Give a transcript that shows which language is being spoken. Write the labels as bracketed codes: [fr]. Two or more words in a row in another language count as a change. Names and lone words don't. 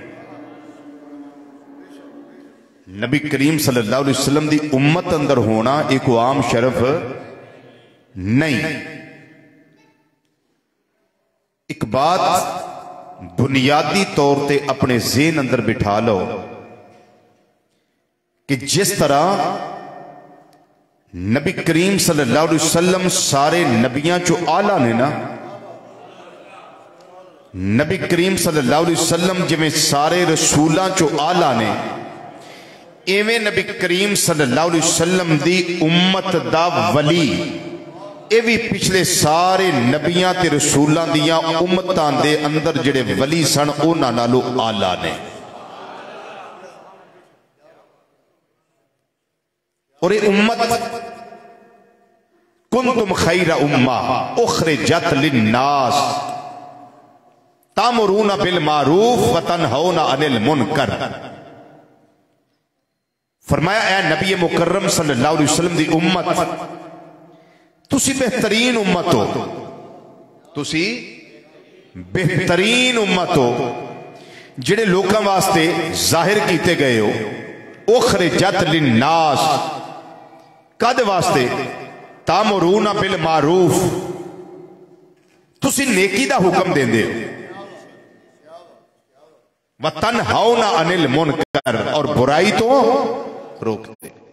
[pa] نبی کریم [ar] صلی اللہ علیہ وسلم [pa] دی امت اندر ہونا ایک عام شرف نہیں۔ ایک بات بنیادی طور تے اپنے ذہن اندر بٹھا لو کہ جس طرح نبی کریم [ar] صلی اللہ علیہ وسلم [pa] سارے نبیاں چو آلہ نے نا، نبی کریم [ar] صلی اللہ علیہ وسلم [pa] جمیں سارے رسولاں چو آلہ نے، ایویں نبی کریم [ar] صلی اللہ علیہ وسلم [pa] دی امت دا ولی ایویں پچھلے سارے نبیاں تے رسولاں دیاں امتان دے اندر جڑے ولی سن اونا نالو آلہ نے۔ اور اے امت [ar] کنتم خیر امہ اخرجت للناس تامرون بالمعروف وتنہون عن المنکر۔ [pa] فرمایا اے نبی مکرم [ar] صلی اللہ علیہ وسلم [pa] دی امت تسی بہترین امت ہو، تسی بہترین امت ہو جڑے لوکاں واسطے ظاہر کیتے گئے ہو۔ [ar] اخرجت للناس [pa] کد واسطے؟ [ar] تامرون بالمعروف، [pa] تسی نیکی دا حکم دیں دے [ar] وتنہون عن المنکر، [pa] اور برائی تو روکتے۔